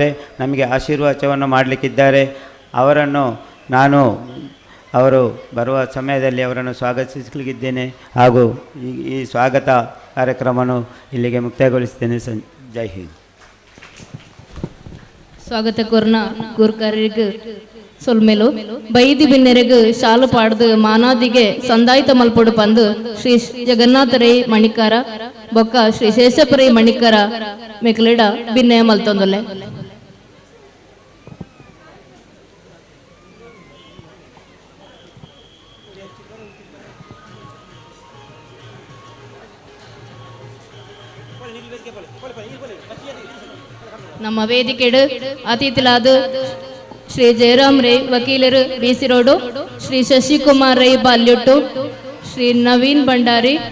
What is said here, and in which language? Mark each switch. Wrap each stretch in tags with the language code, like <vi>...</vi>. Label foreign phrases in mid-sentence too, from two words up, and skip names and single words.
<kn>ನಮಗೆ ಆಶೀರ್ವಾದವನ್ನು ಮಾಡಲಿಕ್ಕಿದ್ದಾರೆ. ಅವರನ್ನು ನಾನು ಅವರು ಬರುವ ಸಮಯದಲ್ಲಿ ಅವರನ್ನು ಸ್ವಾಗತಿಸಲಿಕ್ಕಿದ್ದೇನೆ ಹಾಗೂ ಈ ಸ್ವಾಗತ ಕಾರ್ಯಕ್ರಮವನ್ನು ಇಲ್ಲಿಗೆ ಮುಕ್ತಾಯಗೊಳಿಸ್ತೇನೆ.</kn> <hi>जय हिंद.</hi> <tcy>ಸ್ವಾಗತ ಕೋರ್ನ ಗುರುಕಾರ್ಯಕ್ಕೆ ಸೊಲ್ಮೇಲು ಬೈದಿ ಬಿನ್ನೆರೆಗೆ ಶಾಲು ಪಾಡ್ದು ಮಾನಾದಿಗೆ ಸಂದಾಯಿತ ಮಲ್ಪೊಡು ಪಂದು ಶ್ರೀ ಜಗನ್ನಾಥ ರೈ ಮಣಿಕಾರ ಬೊಕ್ಕ ಶ್ರೀ ಶೇಷಪ್ಪ ರೈ ಮಣಿಕಾರ ಮೆಕ್ಲೆಡ ಬಿನ್ನಯ ಮಲ್ತೊಂದೊಲ್ಲೆ. ನಮ್ಮ ವೇದಿಕೆಡು ಅತಿಥಿಲಾದ ಶ್ರೀ ಜಯರಾಮ್ ರೈ ವಕೀಲರು ಬಿಸಿ ರೋಡು, ಶ್ರೀ ಶಶಿಕುಮಾರ್ ರೈ ಬಾಲ್ಯುಟ್ಟು, ಶ್ರೀ ನವೀನ್ ಭಂಡಾರಿ,</tcy>